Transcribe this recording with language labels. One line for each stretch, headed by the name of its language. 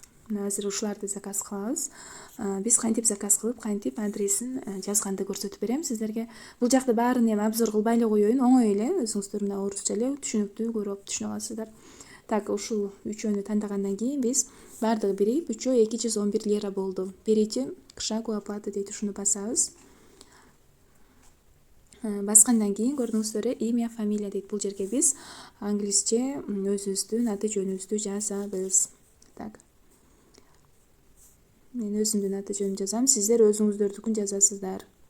Kyrgyz: Азыр ушуларды заказ кылабыз. Биз кантип заказ кылып, кантип адресин жазганды көрсөтүп берем сиздерге. Бул жакты баарын эми обзор кылбай эле коеюн, оңой эле, өзүңүздөр мына орусча эле түшүнүктүү көрүп түшүнө аласыздар. Так, ушул үчөөнү тандагандан кийин биз баардыгы бирип 211 лира болду.
Russian: Перейти к шагу оплаты
Kyrgyz: дейт, ушуну басабыз. Баскандан кийин көрдүңүздөр,
Russian: имя, фамилия
Kyrgyz: дейт. Бул жерге биз англисче өзүбүздүн аты жөнүбүздү жазабыз. Так. Мен өзүмдүн аты жөнүмдү жазам, сиздер өзүңүздөрдүкүн жазасыздар.